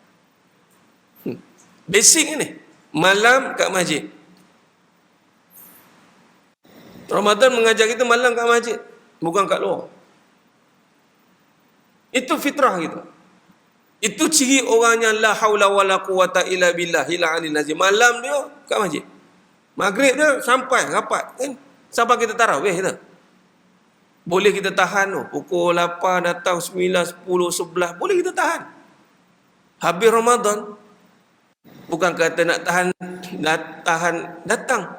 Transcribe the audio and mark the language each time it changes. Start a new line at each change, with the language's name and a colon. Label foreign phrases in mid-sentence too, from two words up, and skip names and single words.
Malay: Basic ni. Malam kat masjid. Ramadan mengajar kita malam kat masjid. Bukan kat luar. Itu fitrah kita. Itu ciri orang yang
Arabic: la haula wala quwata illa billah ila alil azim.
Malay: Malam dia kat masjid. Maghrib dia sampai rapat kan? Sampai kita tarawih kita. Boleh kita tahan tu. Pukul 8 datang 9, 10, 11. Boleh kita tahan. Habis Ramadan. Bukan kata nak tahan datang.